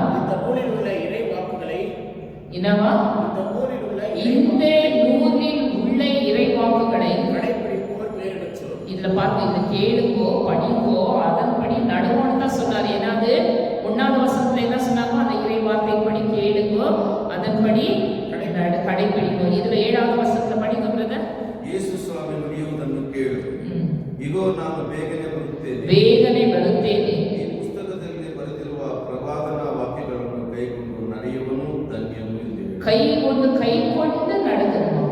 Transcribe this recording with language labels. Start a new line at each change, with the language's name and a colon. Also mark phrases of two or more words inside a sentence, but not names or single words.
Tamil: இந்த நூலில் உள்ள இறை வாக்குகளை கடைபிடிப்போர் பேறு பெற்றோர். இதுல பாருங்க, இதை கேளுங்கோ, படிங்கோ, அதன்படி நடுவோன்னு தான் சொன்னார். ஏன்னாது 1வது வசனத்துல என்ன சொன்னாங்க? அந்த இறை வார்த்தை படி கேளுங்கோ, அதன்படி கடைபிடிக்கணும். இதுல 7வது வசனத்துல படிங்க பிரதர்.
Kannada: ಯೇಸು ಸ್ವಾಮಿ ನುಡಿಯುವುದನ್ನು ಕೇಳು, ಇಗೋ ನಾನು ಬೇಗನೆ ಬರುತ್ತೇನೆ. ಈ ಪುಸ್ತಕದಲ್ಲಿ ಬರೆದಿರುವ ಪ್ರವಾದನಾ ವಾಕ್ಯಗಳನ್ನು ಕೈಗೊಂಡು ನಡೆಯುವನು ಧನ್ಯನು ಎಂದಿದೆ.
Tamil: கைக்கொண்டு நடக்கணும்.